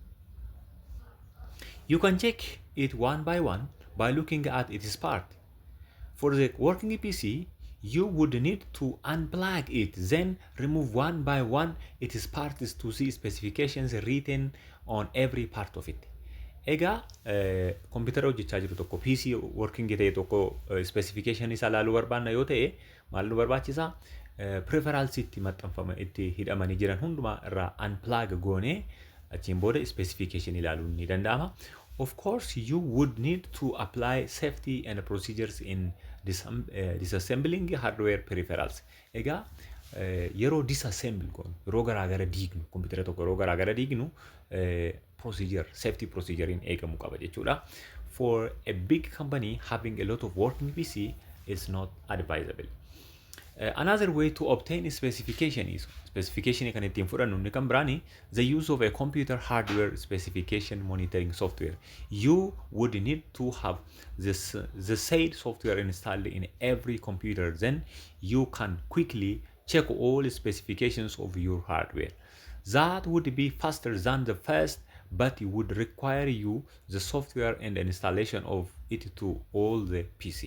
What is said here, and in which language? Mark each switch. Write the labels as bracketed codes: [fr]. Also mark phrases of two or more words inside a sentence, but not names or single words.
[en] You can check it one by one by looking at its part. For the working PC, you would need to unplug it, then remove one by one its parts to see specifications written on every part of it. [om] Egaa kompiitara hojjechaa jiru tokko [en] PC working [om] ta'e tokko specification isaa ilaaluu barbaanna yoo ta'e maal nu barbaachisa? Preferals itti maxxanfama itti hidhamanii jiran hundumaa irraa unplug goonee achiin booda specification ilaaluun ni danda'ama. [en] Of course, you would need to apply safety and procedures in disassembling hardware peripherals. [om] Egaa yeroo disassemble goonu yeroo garaagara diignu kompiitara tokko yeroo garaagara diignu [en] procedure, safety procedure [om] in eegamu qaba jechuudha. [en] For a big company, having a lot of working PC is not advisable. Another way to obtain specification is [om] specification kan ittiin fudhannu inni kan biraani [en] the use of a computer hardware specification monitoring software. You would need to have the said software installed in every computer, then you can quickly check all specifications of your hardware. That would be faster than the first, but it would require you the software and installation of it to all the PC.